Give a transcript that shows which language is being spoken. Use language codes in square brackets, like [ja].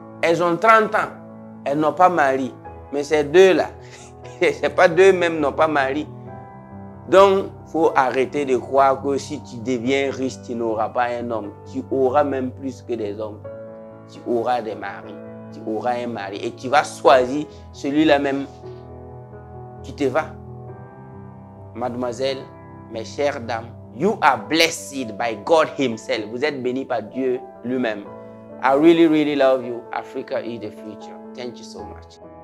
[fr] Elles ont 30 ans, elles n'ont pas mari. Mais ces deux-là, ce n'est pas deux même n'ont pas mari. Donc, il faut arrêter de croire que si tu deviens riche, tu n'auras pas un homme. Tu auras même plus que des hommes. Tu auras des maris. Tu auras un mari. Et tu vas choisir celui-là même qui te va. Mademoiselle, mes chères dames, [en] you are blessed by God himself. [fr] Vous êtes bénis par Dieu lui-même. [en] I really, really love you. Africa is the future. Thank you so much.